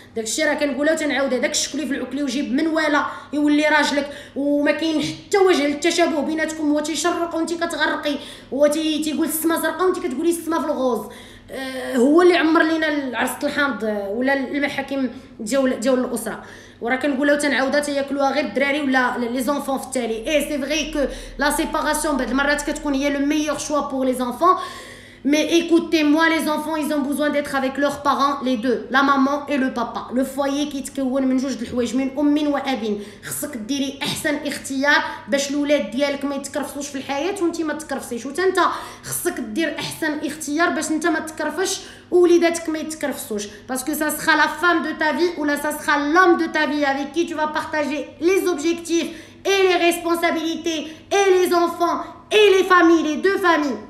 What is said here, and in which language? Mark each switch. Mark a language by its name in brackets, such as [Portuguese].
[Arabic] داكشي راه كنقولها وتنعاودها، داك الشكري في العكلي وجيب منواله يولي راجلك، وما كاين حتى وجه للتشابه بيناتكم، هو تيشرق وانت كتغرقي، هو تيقول السما زرقاء وانت كتقولي السما في الغوز. هو اللي عمر لينا العرس الحامض ولا المحاكم ديال الاسره. وراه كنقولها وتنعاودها، تياكلوها غير الدراري ولا لي زونفون في التالي. [French] سي فري كو لا سيباراسيون [Arabic] بعض المرات كتكون هي [French] لو ميور شوا بور لي زونفون. Mais écoutez-moi, les enfants, ils ont besoin d'être avec leurs parents, les deux, la maman et le papa. Le foyer [Arabic] كيتكون من جوج د الحوايج، من ام واب. خصك ديري احسن اختيار باش الاولاد ديالك ما يتكرفصوش في الحياه وانت ما تكرفصيش، وانت خصك دير احسن اختيار باش انت ما تكرفش ووليداتك ما يتكرفصوش. [French] Parce que ça sera la femme de ta vie ou là ça sera l'homme de ta vie avec qui tu vas partager les objectifs et les responsabilités et les enfants et les familles, les deux familles.